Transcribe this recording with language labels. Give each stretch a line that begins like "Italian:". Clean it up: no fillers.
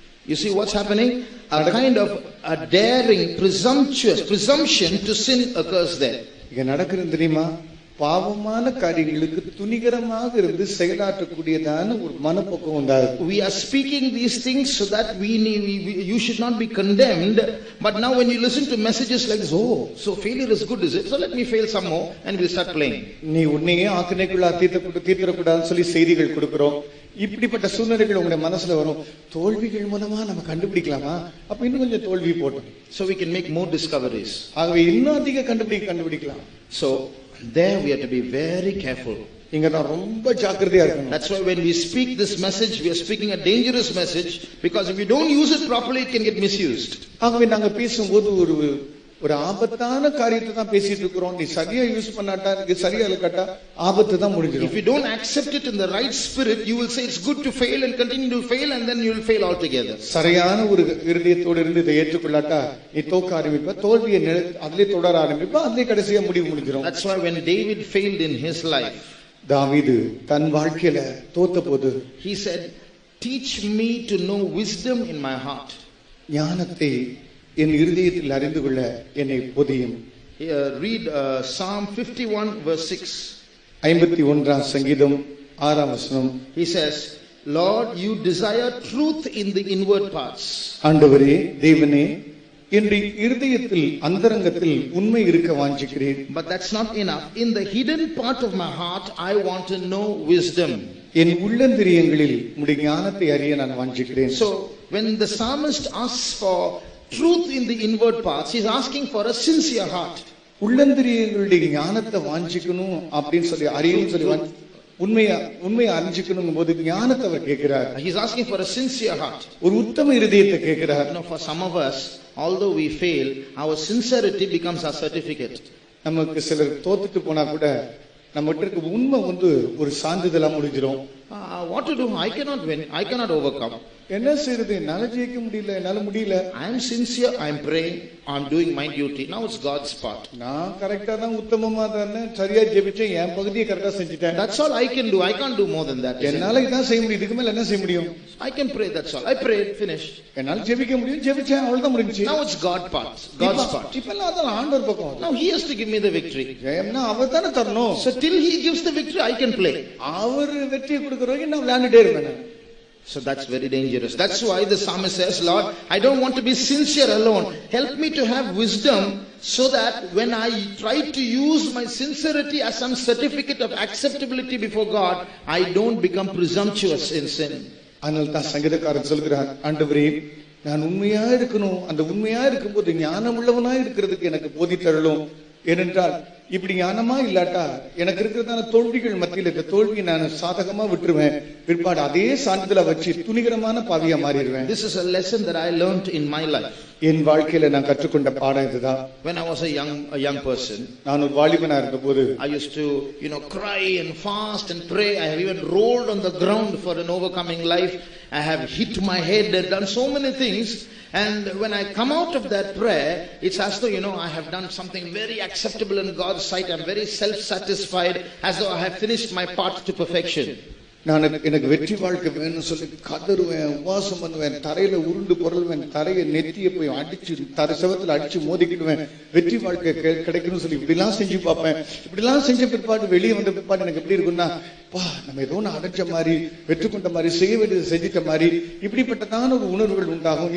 English: You see what's happening? A kind of a daring, presumption to sin occurs there.
Tamil: இங்க நடக்கிறது தெரியுமா? பாவமான காரியங்களுக்கு துணிகரமாக இருந்து செயலாற்றக்கூடியதான ஒரு மனப்போக்கம் உண்டாகுது.
English: We are speaking these things so that you should not be condemned, but now when you listen to messages like this, oh, so failure is good, is it? So let me fail some more and we'll start playing.
Tamil: நீ உன்னையே ஆக்கினைக்குள்ள தீர்த்தக்கூடாதுன்னு சொல்லி செய்திகள் கொடுக்கிறோம். இப்படிப்பட்ட சூழ்நிலைகள் உங்களுடைய மனசுல வரும். தோல்விகள் மூலமா நம்ம கண்டுபிடிக்கலாமா? அப்ப இன்னும் கொஞ்சம் தோல்வி போட்டோம்.
English: So we can make more discoveries.
Tamil: ஆகவே இன்னும் அதிக கண்டுபிடிக்கலாம்.
English: So there we have to be very careful.
Tamil: இங்க நான் ரொம்ப ஜாக்கிரதையா இருக்கணும்.
English: That's why when we speak this message, we are speaking a dangerous message, because if you don't use it properly, it can get misused.
Tamil: ஆகவே நாங்க பேசும்போது ஒரு ஒரு ஆபத்தான காரியத்தை தான் பேசிட்டு இருக்கிறோம். நீ சரியா யூஸ் பண்ணாட்டா, நீ சரியா இல்லக்கட்டா ஆபத்து தான் முடிஞ்சிடும்.
English: If you don't accept it in the right spirit, you will say it's good to fail and continue to fail, and then you will fail altogether.
Tamil: சரியான ஒரு இருதயத்தோடு இருந்து இதை ஏற்றுக்கொள்ளாட்டா நீ தோக்க ஆரம்பிப்ப, தோல்வியை அதிலே தொடர ஆரம்பிப்ப, அதிலே கடைசியா முடிவு முடிஞ்சிடும்.
English: That's why when David failed in his life,
Tamil: தாவீது தன் வாழ்க்கையில தோத்த போது
English: he said, teach me to know wisdom in my heart.
Tamil: ஞானத்தை என் இருதயத்தில் அறிந்து கொள்ள என்னை போதியும்.
English: Read Psalm 51 verse 6.
Tamil: 51ஆம் சங்கீதம் 6ஆம் வசனம்.
English: He says, Lord, you desire truth in the inward parts.
Tamil: ஆண்டவரே தேவனே, என் இருதயத்தில் அந்தரங்கத்தில் உண்மை இருக்க வாஞ்சிக்கிறேன்.
English: But that's not enough. In the hidden part of my heart, I want to know wisdom.
Tamil: என் உள்ளந்திரியங்களில் உம்முடைய ஞானத்தை அறிய நான் வாஞ்சிக்கிறேன்.
English: So when the psalmist asks for truth in the inward parts, he's asking for a sincere heart.
Tamil: உள்ளந்திரியங்களுடைய ஞானத்தை வாஞ்சிக்கணும் அப்படின்னு சொல்லி அறியணும் சொல்லி உண்மையை அறிஞ்சிக்கணும் போது ஞானத்தை அவர் கேட்கிறார்.
English: He's asking for a sincere heart.
Tamil: ஒரு உத்தம இருதயத்தை கேட்கிறார்.
English: For some of us, although we fail, our sincerity becomes our certificate.
Tamil: நமக்கு சிலர் தோத்துட்டு போனா கூட நம்ம கிட்ட உண்மை ஒரு சான்றிதழா முடிஞ்சிடும்.
English: What to do? I cannot win. I cannot overcome.
Tamil: என்ன செய்யறது? என்னால ஜெயிக்க முடியல, என்னால முடியல.
English: I am sincere. I am praying. I am doing my duty. Now it's God's part.
Tamil: நான் கரெக்டா தான் உத்தமமா தான் சரியா ஜெபிச்சேன், என் பகுதியை கரெக்டா செஞ்சிட்டேன்.
English: That's all I can do. I can't do more than that.
Tamil: என்னால இதான் செய்ய முடியும், இதுக்கு மேல என்ன செய்ய முடியும்?
English: I can pray. That's all. I prayed. Finished.
Tamil: என்னால ஜெபிக்க முடியும், ஜெபிச்சேன், அவ்வளவுதான் முடிஞ்சிச்சு.
English: Now it's God's part. God's part.
Tamil: இப்பெல்லாம் அதெல்லாம் ஆண்டவர் பக்கம்.
English: Now He has to give me the victory.
Tamil: ஜெயம்னா அவர் தானே தரணும்.
English: So till He gives the victory, I can play.
Tamil: அவர் வெற்றியை கொடுக்கறவங்க நான் விளையாண்டுட்டே இருப்பேன்.
English: So that's very dangerous. That's why the psalmist says, Lord, I don't want to be sincere alone. Help me to have wisdom so that when I try to use my sincerity as some certificate of acceptability before God, I don't become presumptuous in sin.
Tamil: அதனால தான் சங்கீதக்காரன் சொல்கிறார், ஆண்டவரே நான் உண்மையா இருக்கணும், அந்த உண்மையா இருக்கும்போது ஞானம் உள்ளவனா இருக்கிறதுக்கு எனக்கு போதித்தருளும். ஏனென்றால் இப்படி ஞானமா இல்லாட்டா எனக்கு இருக்கிறதான தோல்விகள் மத்தியில் இந்த தோல்வியை நான் சாதகமா விட்டுருவேன், பிற்பாடு அதே சான்றிதழ வச்சு துணிகரமான பாவியா மாறிடுவேன்.
English: This is a lesson that I learned in my life.
Tamil: என் வாழ்க்கையில நான் கற்றுக்கொண்ட பாடம் இதுதான்.
English: When I was a young person,
Tamil: நான் ஒரு வாலிபனா இருந்தபோது
English: I used to cry and fast and pray. I have even rolled on the ground for an overcoming life. I have hit my head and done so many things. And when I come out of that prayer, it's as though I have done something very acceptable in God's sight. I'm very self-satisfied, as though I have finished my part to perfection.
Tamil: நான் எனக்கு வெற்றி வாழ்க்கை வேணும்னு சொல்லி கதறுவேன், உபவாசம் பண்ணுவேன், தரையில உருண்டு பொருள்வேன், தரையை நெத்திய போய் அடிச்சு தரை செவத்துல அடிச்சு மோதிக்கிடுவேன், வெற்றி வாழ்க்கை கிடைக்கணும்னு சொல்லி இப்படிலாம் செஞ்சு பார்ப்பேன். இப்படிலாம் செஞ்ச பிற்பாடு வெளியே வந்த பிற்பாடு எனக்கு எப்படி இருக்குன்னா, நம்ம ஏதோ ஒன்று அடைஞ்ச மாதிரி, வெற்றி கொண்ட மாதிரி, செய்ய வேண்டியது செஞ்சிட்ட மாதிரி இப்படிப்பட்டதான ஒரு உணர்வுகள் உண்டாகும்.